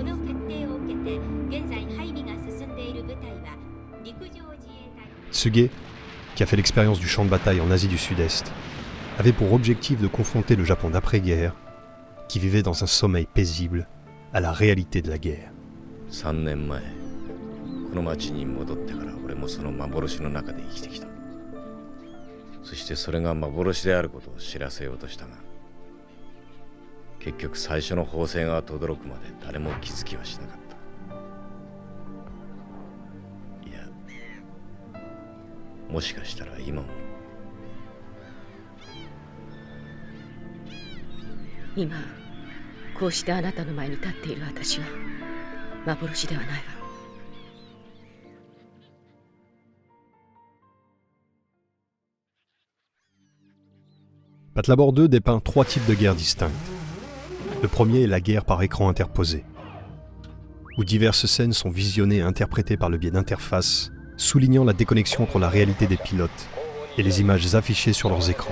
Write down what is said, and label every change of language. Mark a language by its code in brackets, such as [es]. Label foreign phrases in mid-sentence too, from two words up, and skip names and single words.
[fr] Tsuge, qui a fait l'expérience du champ de bataille en Asie du Sud-Est, avait pour objectif de confronter le Japon d'après-guerre, qui vivait dans un sommeil paisible, à la réalité de la guerre. [ja] 3 年前、この町に戻ってから俺もその幻の中で生きてきた。そしてそれが幻であることを知らせようとしたが、結局最初の砲声が轟くまで誰も気づきはしなかった。いや、もしかしたら今も。今、こうしてあなたの前に立っている私は幻ではないわ。 [fr] Patlabor 2 dépeint 3 types de guerres distinctes. Le premier est la guerre par écran interposé, où diverses scènes sont visionnées et interprétées par le biais d'interfaces, soulignant la déconnexion entre la réalité des pilotes et les images affichées sur leurs écrans.